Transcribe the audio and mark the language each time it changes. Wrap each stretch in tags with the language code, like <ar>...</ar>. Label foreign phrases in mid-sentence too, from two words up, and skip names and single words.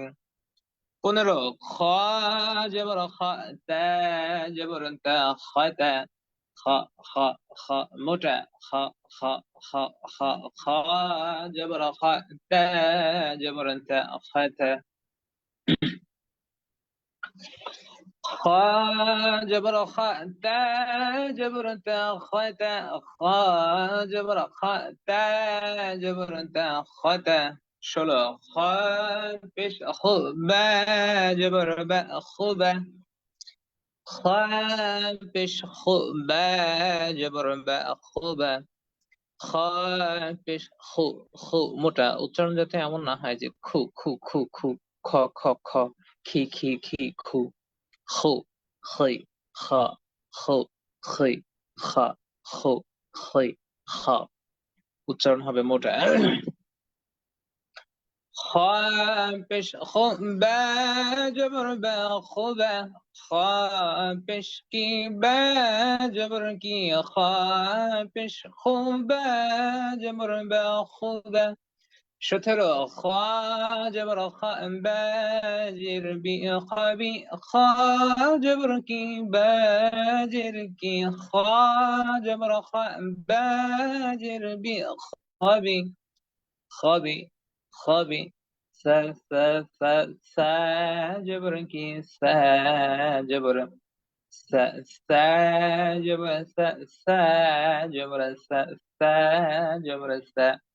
<bn>15 খ জবর খ, তা জবর তা, খাতা। খ খ খ মোটা খ, খ খ খ খ জবর খ, তা জবর তা, খাতা।</bn> <ur>خا جبر خا تا جبر تا خا تا خا جبر خا تا جبر تا خا تا شلو خا پیش خو با جبر با خوبه خا پیش خو با جبر با خوبه</ur> <bn>খা পেশ খু খু মোটা উচ্চারণ যাতে এমন না হয় যে খু খু খু খু খ খ খ খি খি খি খু খু খই খ খু খই খ খু খই খ উচ্চারণ হবে মোটা</bn> <ur>خ پیش خو با جبر با خوبه خا پیش کی با جبر کی خا پیش خو با جبر با خوبه شتر خا جبر خا باجر بی خابی خا جبر کی باجر کی خا جبر خا باجر بی خابی خابی خابی سا سا سا سا جبر کی سا جبر سا سا جبر سا سا جبر سا سا جبر سا</ur>